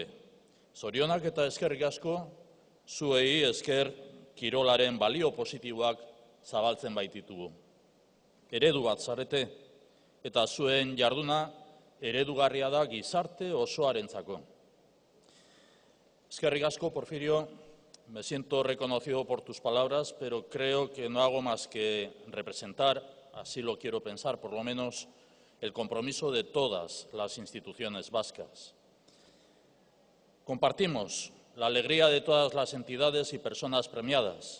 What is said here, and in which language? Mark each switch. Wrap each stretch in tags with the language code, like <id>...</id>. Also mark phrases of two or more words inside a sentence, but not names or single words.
<eu>Zorionak eta eskerrik asko, zuei esker kirolaren balio positiboak zabaltzen baititugu. Eredu bat zarete, eta zuen jarduna eredugarria da gizarte osoarentzako. Eskerrik asko, Porfirio.</eu> <es>Me siento reconocido por tus palabras, pero creo que no hago más que representar, así lo quiero pensar por lo menos, el compromiso de todas las instituciones vascas. Compartimos la alegría de todas las entidades y personas premiadas.</es>